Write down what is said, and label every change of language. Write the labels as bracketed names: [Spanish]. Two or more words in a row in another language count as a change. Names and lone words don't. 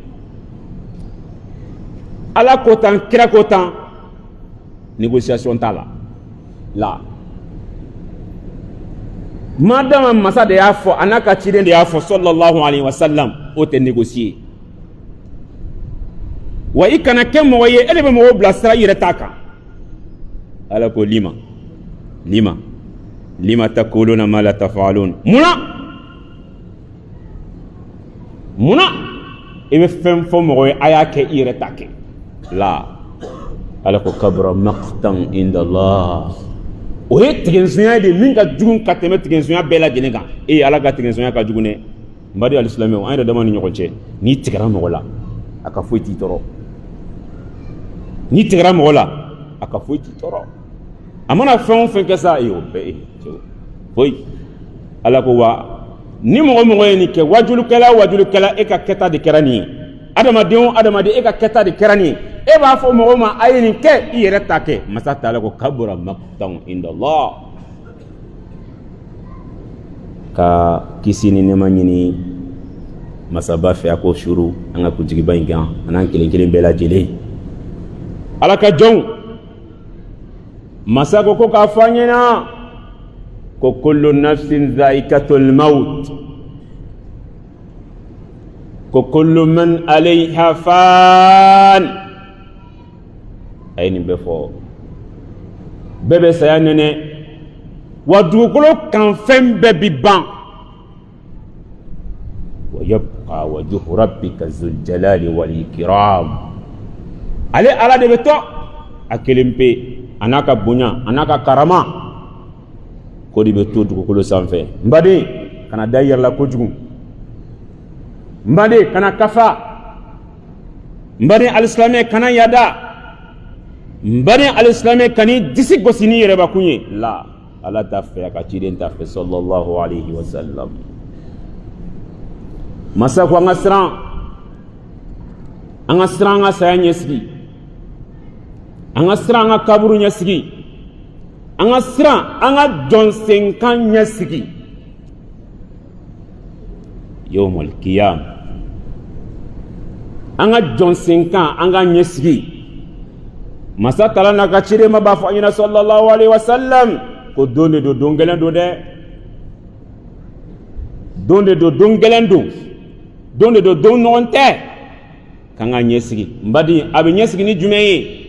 [Bambara] Ala ko tan kira ko tan négociation t'a la madama masa de y'a fɔ a n'a ka ciden de y'a fɔ [Arabic] صلى الله عليه وسلم [Bambara] o tɛ négocier wa i kana kɛ mɔgɔ ye e de bɛ mɔgɔw bilasira i yɛrɛ t'a kan Ala ko [Arabic] لم تقولون ما لا تفعلون [Bambara] munna i bɛ fɛn fɔ mɔgɔ ye a y'a kɛ i yɛrɛ t'a kɛ la Ala ko [Arabic] كبر مقتا عند الله [Bambara] o ye tigɛnsonya de min ka jugu ka tɛmɛ tigɛnsonya bɛɛ lajɛlen kan Ala ka tigɛnsonya ka jugu dɛ n badi alisilamɛw an yɛrɛ dama ni ɲɔgɔn cɛ n'i tigɛra mɔgɔ la a ka foyi t'i tɔɔrɔ n'i tigɛra mɔgɔ la a ka foyi t'i tɔɔrɔ a mana fɛn o fɛn kɛ sa o bɛɛ foyi Ala ko wa ni mɔgɔ mɔgɔ ye nin kɛ wajulukɛla e ka kɛta de kɛra nin ye adamaden o adamaden e ka kɛta de kɛra nin ye e b'a fɔ mɔgɔw ma a ye nin kɛ i yɛrɛ ta kɛ masa t'ala ko [Arabic] كبر مقتا عند الله [Bambara] ka kisi ni nɛɛma ɲini masaba fɛ a ko suru an ka kuntigiba in kan an'an kelen kelen bɛɛ lajɛlen Ala ka jɔnw masa ko k'a fɔ an ɲɛna ko [Arabic] كل نفس ذائقة الموت [Bambara] ko [Arabic] كل من عليها فان [Bambara] a ye nin bɛɛ fɔ bɛɛ bɛ saya nɛnɛ wa dugukolo kan fɛn bɛɛ bi ban [Arabic] ويبقى وجه ربك ذو الجلال والإكرام [Bambara] ale Ala de bɛ to a kelen pe a n'a ka bonya a n'a ka karama ko de bɛ to dugukolo sanfɛ n baden kana da i yɛrɛ la kojugu n baden kana kafa n baden alisilamɛ kana yada n baden alisilamɛ kan'i disi gosi n'i yɛrɛbakun ye la Ala t'a fɛ a ka ciden t'a fɛ [Arabic] صلى الله عليه وسلم [Bambara] masa ko an ka siran an ka saya ɲɛsigi an ka siran an ka kaburu ɲɛsigi an ka siran an ka jɔnsenkan ɲɛsigi [Arabic] يوم القيامة [Bambara] an ka jɔnsenkan an ka ɲɛsigi masa tala n'a ka ciden ma b'a fɔ an ɲɛna [Arabic] صلى الله عليه وسلم [Bambara] ko don de don don gɛlɛn don dɛ don de don don gɛlɛn don don de don don ɲɔgɔn tɛ k'an ka ɲɛsigi n badi a bɛ ɲɛsigi ni jumɛn ye